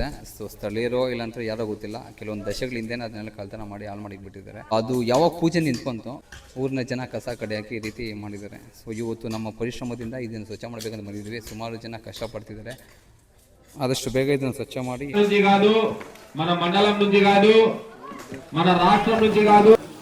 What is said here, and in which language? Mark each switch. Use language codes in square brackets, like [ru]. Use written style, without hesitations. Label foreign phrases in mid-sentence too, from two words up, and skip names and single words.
[kn] ಸೊ ಸ್ಥಳೀಯರೋ ಇಲ್ಲಾಂದ್ರೆ ಯಾರೋ ಗೊತ್ತಿಲ್ಲ, ಕೆಲವೊಂದು ದಶಕಗಳಿಂದ ಅದನ್ನೆಲ್ಲ ಕಳ್ತನ ಮಾಡಿ ಹಾಳು ಮಾಡಿಬಿಟ್ಟಿದ್ದಾರೆ. ಅದು ಯಾವಾಗ ಪೂಜೆ ನಿಂತ್ಕೊಂತು ಊರಿನ ಜನ ಕಸ ಕಡೆ ಹಾಕಿ ಈ ರೀತಿ ಮಾಡಿದ್ದಾರೆ. ಸೊ ಇವತ್ತು ನಮ್ಮ ಪರಿಶ್ರಮದಿಂದ ಇದನ್ನು ಸ್ವಚ್ಛ ಮಾಡಬೇಕಂತ ಬಂದಿದ್ದೀವಿ. ಸುಮಾರು ಜನ ಕಷ್ಟಪಡ್ತಿದ್ದಾರೆ. ಆದಷ್ಟು ಬೇಗ ಇದನ್ನು ಸ್ವಚ್ಛ ಮಾಡಿ [te] మన మండలం నుంచి కాదు మన రాష్ట్రం నుంచి కాదు